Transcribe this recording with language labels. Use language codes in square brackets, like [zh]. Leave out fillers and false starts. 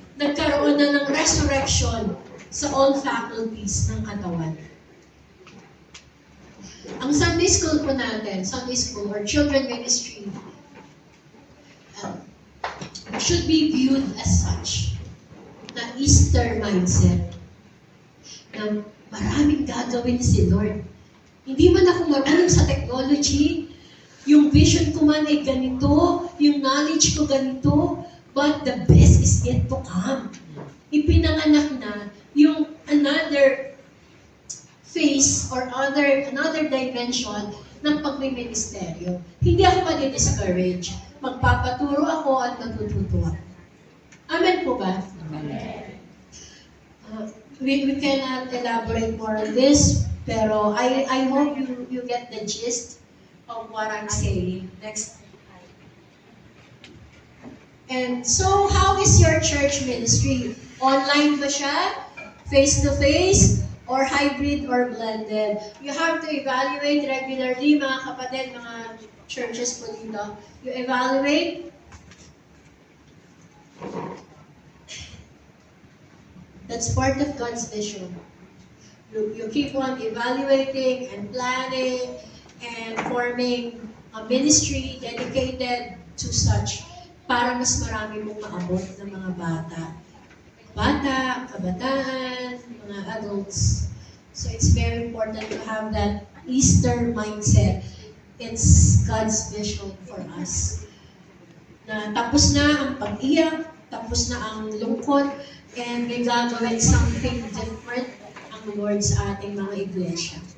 [tl] Nagkaroon na ng resurrection sa all faculties ng katawan. [en] Ang Sunday school po natin, Sunday school or children ministry, should be viewed as such, na Easter mindset, [tl] na maraming gagawin si [en] Lord. [tl] Hindi man ako marunong sa technology, yung vision ko man ay ganito, yung knowledge ko ganito, [en] but the best is yet to come. [tl] Ipinanganak na yung another phase or another dimension ng pagmiministeryo. Hindi ako madi-discourage. Magpapaturo ako at natututo ako. Amen po ba? Amen. [en] We cannot elaborate more on this, [tl] pero [en] I hope you get the gist of what I'm saying. Next. And so, how is your church ministry? Online [tl] ba siya? [en] Face-to-face? Or hybrid or blended? You have to evaluate regularly, [tl] mga kapatid, mga [en] churches po dito. You evaluate. That's part of God's vision. You keep on evaluating and planning and forming a ministry dedicated to such [tl] para mas marami mong maabot ng mga bata. Bata, kabataan, mga adults. [en] So it's very important to have that Easter mindset. It's God's vision for us. [tl] Na tapos na ang pag-iyak, tapos na ang lungkot, and may gagawin [en] something different [tl] ang Lord sa ating mga iglesia.